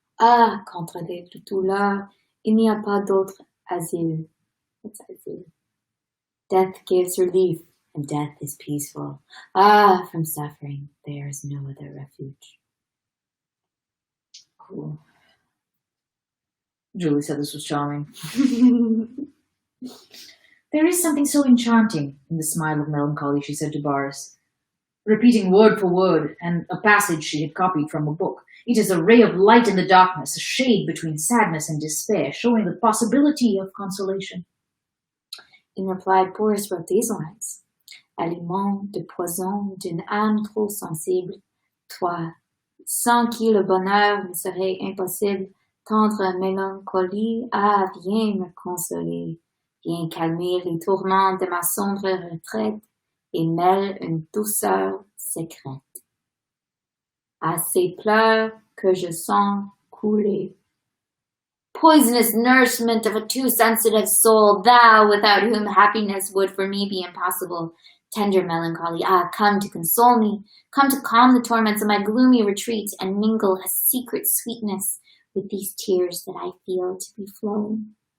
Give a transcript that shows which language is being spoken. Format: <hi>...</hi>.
<fr>Ah, contre les douleurs, il n'y a pas d'autre asile.</fr> <en>What's asile? Death gives relief, and death is peaceful. Ah, from suffering, there is no other refuge. Cool. Julie said this was charming. There is something so enchanting in the smile of melancholy, she said to Boris, repeating word for word and a passage she had copied from a book. It is a ray of light in the darkness, a shade between sadness and despair, showing the possibility of consolation. In reply, Boris wrote these lines.</en> <fr>Aliment de poison d'une âme trop sensible, toi, sans qui le bonheur me serait impossible, tendre mélancolie, ah, viens me consoler, viens calmer les tourments de ma sombre retraite et mêle une douceur secrète. À ces pleurs que je sens couler.</fr> <en>Poisonous nourishment of a too sensitive soul, thou without whom happiness would for me be impossible. Tender melancholy, ah, come to console me, come to calm the torments of my gloomy retreat and mingle a secret sweetness with these tears that I feel to be flowing.</en>